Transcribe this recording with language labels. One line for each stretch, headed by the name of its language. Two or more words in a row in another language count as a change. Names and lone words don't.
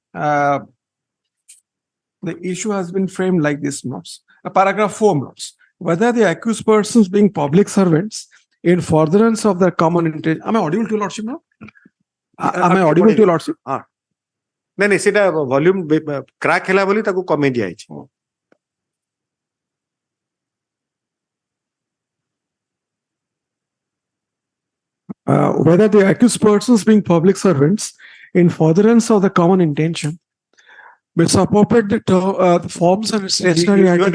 English: The issue has been framed like this, paragraph 4, whether the accused persons being public servants in furtherance of their common interest. Am I audible to Lordship now? Am I audible to Lordship?
Odia: No, सेटा
English: volume crack
Odia: ହେଲା ବୋଲି ତାକୁ କମେଇ ଦିଆ ହେଇଛି.
English: Whether the accused persons being public servants in furtherance of the common intention misappropriate the forms and stationery articles.